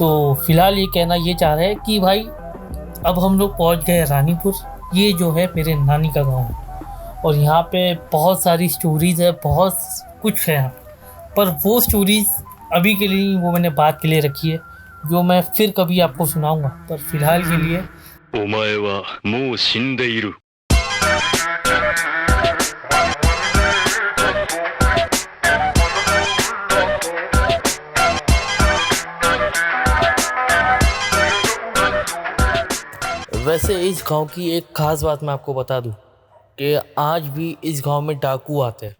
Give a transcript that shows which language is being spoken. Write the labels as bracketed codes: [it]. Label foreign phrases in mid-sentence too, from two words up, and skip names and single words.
[hi] तो फ़िलहाल ये कहना ये चाह रहे हैं कि भाई अब हम लोग पहुंच गए रानीपुर। ये जो है मेरे नानी का गांव है और यहाँ पे बहुत सारी स्टोरीज़ है, बहुत कुछ है यहाँ। पर वो स्टोरीज़ अभी के लिए वो मैंने बात के लिए रखी है, जो मैं फिर कभी आपको सुनाऊंगा। पर फिलहाल के लिए [ja] お前はもう死んでいる。 [hi] वैसे इस गांव की एक ख़ास बात मैं आपको बता दूं कि आज भी इस गांव में डाकू आते हैं।